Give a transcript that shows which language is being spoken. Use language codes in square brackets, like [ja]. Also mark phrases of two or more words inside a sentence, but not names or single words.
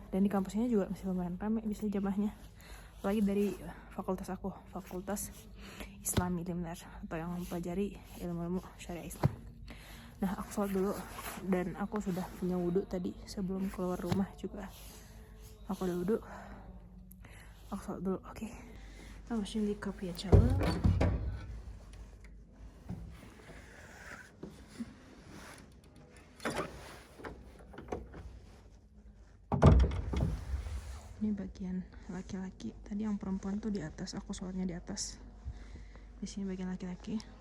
[id] Dan di kampusnya juga masih lumayan rame bisa jamaahnya. Apalagi dari fakultas aku, fakultas Islami Limnar, atau yang mempelajari ilmu syariah Islam. Nah, aku sholat dulu dan aku sudah punya wudhu tadi sebelum keluar rumah juga. Aku udah wudhu, aku sholat dulu. Oke. [tr] Tamam, şimdi kapıyı açalım. [id] Ini bagian laki-laki. Tadi yang perempuan tuh di atas, aku sholatnya di atas. Di sini bagian laki-laki.